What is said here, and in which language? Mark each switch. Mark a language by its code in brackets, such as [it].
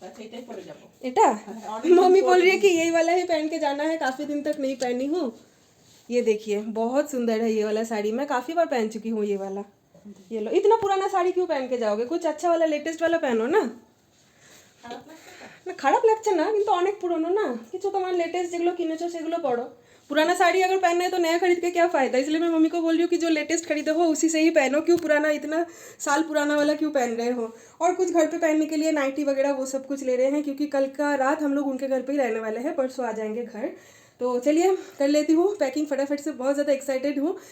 [hi] एटा mummy बोल रही है कि यही वाला ही पहन के जाना है, काफ़ी दिन तक नहीं पहनी हूँ। ये देखिए बहुत सुंदर है ये वाला साड़ी, मैं काफ़ी बार पहन चुकी हूँ ये वाला। ये लो, इतना पुराना साड़ी क्यों पहन के जाओगे, कुछ अच्छा वाला लेटेस्ट वाला पहनो ना। [bn] না খারাপ লাগছে না, কিন্তু অনেক পুরনো না, কিছু তোমার लेटेस्ट যেগুলো কিনেছো সেগুলো পড়ো। [hi] पुराना साड़ी अगर पहनना है तो नया खरीद के क्या फ़ायदा। इसलिए मैं मम्मी को बोल रही हूँ कि जो लेटेस्ट खरीदे हो उसी से ही पहनो, क्यों पुराना इतना साल पुराना वाला क्यों पहन रहे हो। और कुछ घर पे पहनने के लिए नाइटी वगैरह वो सब कुछ ले रहे हैं, क्योंकि कल का रात हम लोग उनके घर पे ही रहने वाले हैं, परसों आ जाएंगे घर। तो चलिए कर लेती हूँ पैकिंग फटाफट से, बहुत ज़्यादा एक्साइटेड हूँ।